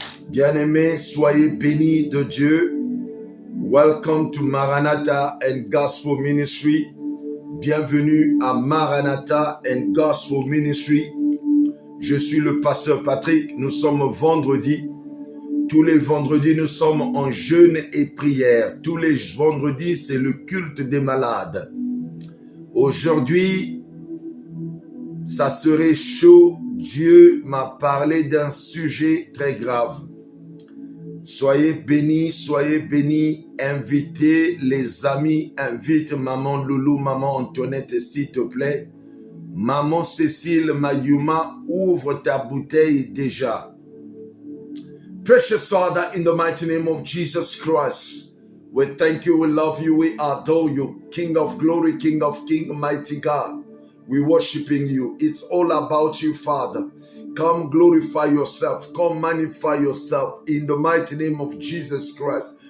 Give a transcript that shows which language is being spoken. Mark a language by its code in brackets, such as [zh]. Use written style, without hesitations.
[fr] Bien-aimés, soyez bénis de Dieu. [en] Welcome to Maranatha and Gospel Ministry. [fr] Bienvenue à Maranatha and Gospel Ministry. Je suis le pasteur Patrick. Nous sommes vendredi. Tous les vendredis, nous sommes en jeûne et prière. Tous les vendredis, c'est le culte des malades. Aujourd'hui, ça serait chaud. Dieu m'a parlé d'un sujet très grave. Soyez bénis, invitez les amis, invite maman Loulou, maman Antoinette, s'il te plaît. Maman Cécile Mayuma, ouvre ta bouteille déjà. [en] Precious Father, in the mighty name of Jesus Christ, we thank you, we love you, we adore you, King of glory, King of kings, mighty God. We worshiping you. It's all about you, Father. Come glorify yourself. Come magnify yourself in the mighty name of Jesus Christ.